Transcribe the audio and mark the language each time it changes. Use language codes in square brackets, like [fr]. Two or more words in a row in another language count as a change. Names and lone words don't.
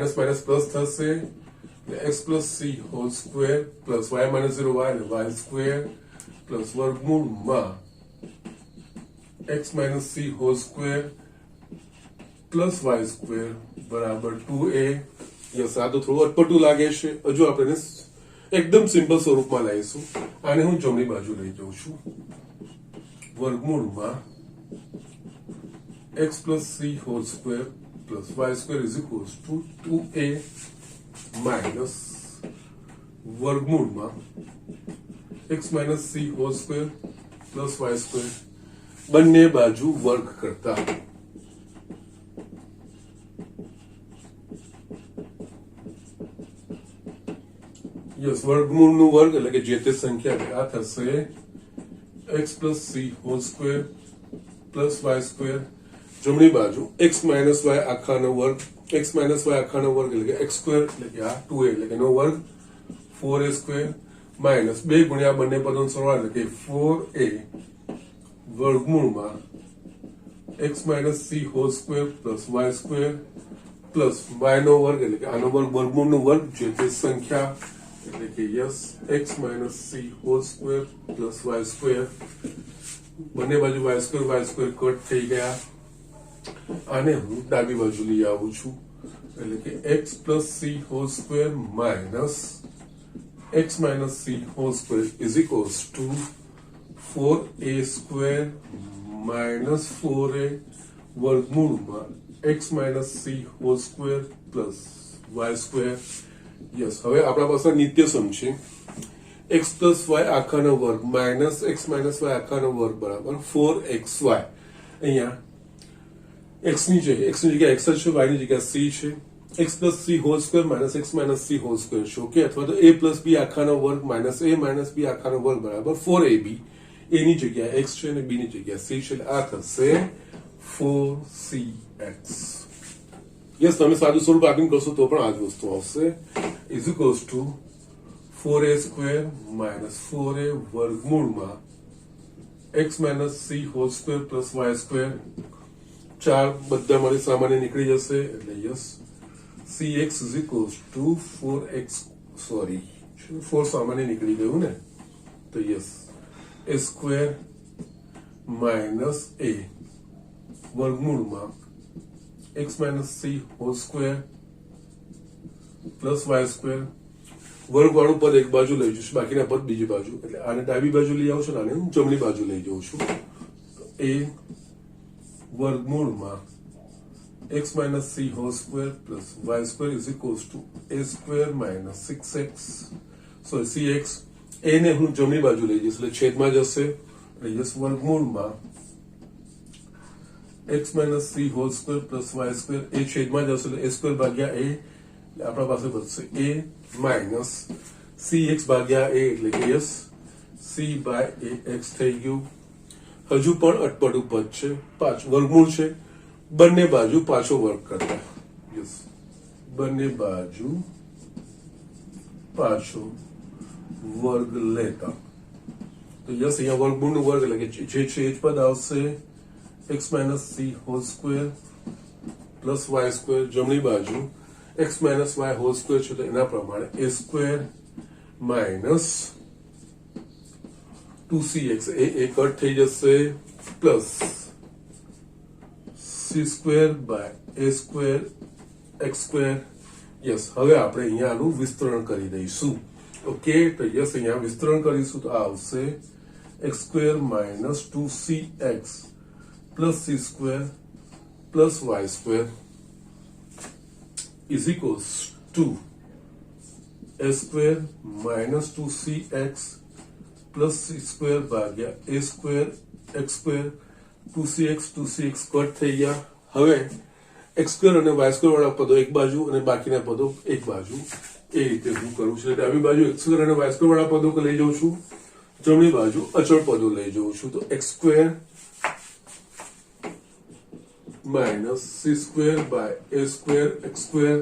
[en] minus minus plus થશે, x plus c whole square plus y minus 0 y અને y square plus વર્ગમૂળમાં x minus c whole square plus y square બરાબર 2a. [gu] યસ, આ તો થોડું અટપટું લાગે છે. હજુ આપણે એકદમ સિમ્પલ સ્વરૂપમાં લઈશું. આને હું જમણી બાજુ લઈ જાઉં છું. વર્ગમૂળમાં [en] x plus c whole square plus y square is equals to 2a minus વર્ગમૂળમાં x minus c whole square plus y square [gu] બંને બાજુ વર્ગ કરતા યસ, વર્ગમૂળનું વર્ગ એટલે કે જે તે સંખ્યા આ થશે [en] x plus c whole square plus y square. [gu] જમણી બાજુ [en] x minus y [gu] આખાનો વર્ગ, [en] x minus y [gu] આખાનો વર્ગ એટલે કે [en] x square [gu] એટલે કે આ 2a એટલે કે એનો વર્ગ [en] 4a square minus 2 [gu] ગુણ્યા બંને પદોનો સરવાળો એટલે કે 4a વર્ગમૂળમાં [en] x minus c whole square plus y [gu] square plus y નો વર્ગ એટલે કે આનો વર્ગ વર્ગમૂળનો વર્ગ જે તે સંખ્યા એટલે કે યસ [en] x minus c whole square plus y square [gu] બંને બાજુ [en] y square [gu] કટ થઈ ગયા. આને હું ડાબી બાજુ લઈ આવું છું એટલે કે [en] x plus c whole square minus x minus c whole square is equals to 4a square minus 4a વર્ગમૂળમાં x minus c whole square plus y square. [gu] યસ, હવે આપણા પાસે નિત્યસમ છે [en] x plus y [gu] આખાનો વર્ગ માઇનસ [en] x minus y [gu] આખાનો વર્ગ બરાબર 4xy. અહીંયા x ની જગ્યા x છે, y ની જગ્યા c છે. [en] x plus c whole square minus x minus c whole square છે. [gu] ઓકે, અથવા તો [en] a plus b [gu] આખાનો વર્ગ [en] minus a minus b [gu] આખાનો વર્ગ બરાબર 4ab. a ની જગ્યા x છે અને b ની જગ્યા c છે. આ થશે 4cx. યસ, તમે સાદું સ્વરૂપ આપીને કરશો તો પણ આ જ વસ્તુ આવશે [en] is equals to 4a square minus 4a [gu] વર્ગમૂળમાં [en] x minus c whole square plus y square. [gu] 4 બધા માંથી સામાન્ય નીકળી જશે એટલે યસ [en] cx is equals to 4x, [gu] સોરી 4 સામાન્ય નીકળી ગયું ને તો યસ [en] a square minus a [gu] વર્ગમૂળમાં [en] x minus c whole square plus y square. [gu] વર્ગવાળું પદ એક બાજુ લઈ જઈશું, બાકીના પદ બીજી બાજુ, એટલે આને ડાબી બાજુ લઈ આવું છું, આને હું જમણી બાજુ લઈ જાઉં છું. [en] a વર્ગમૂળમાં x minus c whole square plus y square is equals to a square minus 6x, sorry cx. [gu] a ને હું જમણી બાજુ લઈ જઈશ એટલે છેદમાં જશે એટલે યસ વર્ગમૂળમાં [en] x minus c whole square plus y square [gu] એ છેદમાં જશે એટલે [en] a square [gu] ભાગ્યા a આપણા પાસે વધશે [en] a minus cx [gu] ભાગ્યા a એટલે કે યસ [en] c by ax [gu] થઈ ગયું. હજુ પણ અટપટું પદ છે, વર્ગમૂળ છે, બંને બાજુ પાછો વર્ગ કરતા યસ બંને બાજુ પાછો વર્ગ લેતા તો યસ અહીંયા વર્ગમૂળનું વર્ગ એટલે કે જે છે એ જ પદ આવશે [en] x minus c whole square plus y square. [gu] જમણી બાજુ [en] x minus y whole square [gu] છે તો એના પ્રમાણે [en] a square minus 2cx [gu] એ કટ થઈ જશે [en] plus c square by a square x square. [gu] યસ, હવે આપણે અહીંયા આનું વિસ્તરણ કરી દઈશું. ઓકે, તો યસ અહીંયા વિસ્તરણ કરીશું તો આ આવશે [en] x square minus 2cx plus c square plus y square is equals to a square minus 2cx plus c square ભાગ્યા a square x square. [gu] 2cx કટ થઈ ગયા. હવે [en] x square [gu] અને [en] y square [gu] વાળા પદો એક બાજુ અને બાકીના પદો એક બાજુ, એ રીતે હું કરું છું. ડાબી બાજુ [en] x square [gu] અને [en] y square [gu] વાળા પદો લઈ જાઉં છું, જમણી બાજુ અચળ પદો લઈ જાઉં છું. [en] તો x square minus c square by a square x square.